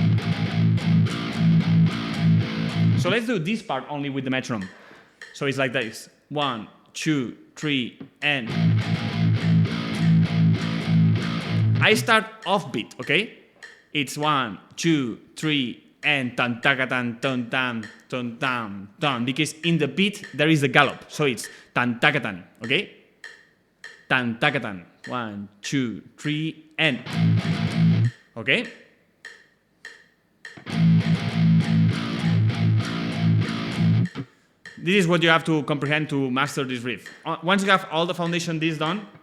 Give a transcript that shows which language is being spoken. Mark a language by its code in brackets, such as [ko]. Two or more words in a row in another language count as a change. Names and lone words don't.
[en] So let's do this part only with the metronome. So it's like this. 1, 2, 3, and... I start offbeat, okay? It's 1, 2, 3, and tan taka tan tan tan tan tan tan, because in the beat there is a gallop. So it's tan taka tan, okay? Tan taka tan. 1, 2, 3, and... Okay? This is what you have to comprehend to master this riff. Once you have all the foundation this done,